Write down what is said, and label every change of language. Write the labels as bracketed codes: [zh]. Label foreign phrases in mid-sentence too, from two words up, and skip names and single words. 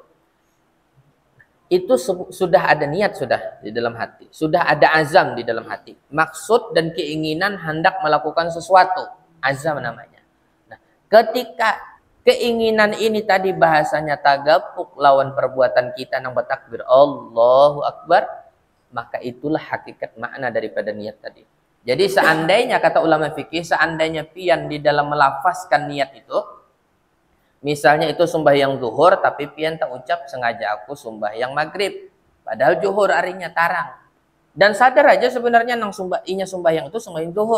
[id] Itu sudah ada niat sudah di dalam hati. Sudah ada azam di dalam hati. Maksud dan keinginan hendak melakukan sesuatu. Azam namanya. Nah, ketika keinginan ini tadi bahasanya tagapuk lawan perbuatan kita yang bertakbir [ar] الله أكبر, [id] maka itulah hakikat makna daripada niat tadi. Jadi seandainya kata ulama fikih, seandainya pian di dalam melafazkan niat itu, misalnya itu sembahyang zuhur tapi pian tak ucap sengaja aku sembahyang maghrib. Padahal zuhur harinya tarang. Dan sadar aja sebenarnya nang sembahyang itu sembahyang zuhur.